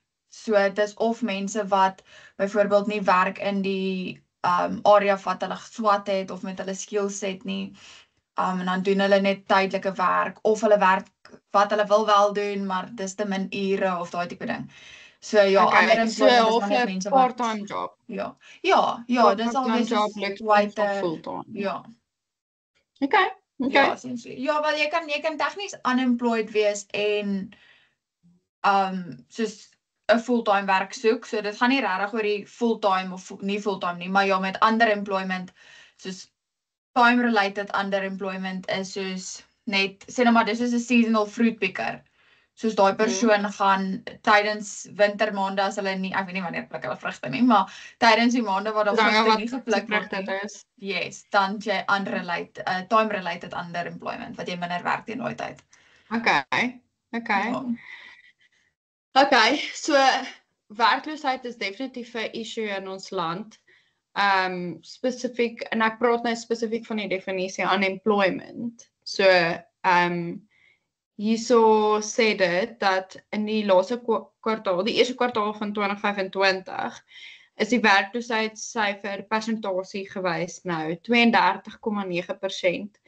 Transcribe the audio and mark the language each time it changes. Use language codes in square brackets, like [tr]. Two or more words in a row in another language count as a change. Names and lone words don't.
[af] So dit is of mense wat byvoorbeeld nie werk in die area wat hulle geswat het of met hulle skillset nie. En dan doen hulle net tydelike werk of hulle werk wat hulle wil wel doen, maar dis te min ure of daai tipe ding. So ja, underemployment is maar net mense wat [en] part-time job. [af] Ja, dis alwees [en] job full-time. [af] Ja. Okay. Ja, wel jy kan tegnies unemployed wees en soos 'n fulltime werk soek. So dit gaan nie regtig oor die fulltime of nie fulltime nie, maar ja, met underemployment, soos [en] time related underemployment [af] is soos net sê nou maar dis is 'n [en] seasonal fruit picker. [af] Soos daai persoon gaan tydens wintermaande as hulle nie, ek weet nie wanneer pluk hulle vrugte nie, maar tydens die maande waar daar vrugte nie gepluk word nie. Yes, dan jy [en] time related underemployment [af] wat jy minder werk teen daai tyd. Okay, so werkloosheid is definitief 'n issue in ons land. Spesifiek, en ek praat nou spesifiek van die definisie unemployment. So, hierso sê dit dat in die laaste kwartaal, die eerste kwartaal van 2025, is die werkloosheidssyfer persentasie gewys nou 32,9%.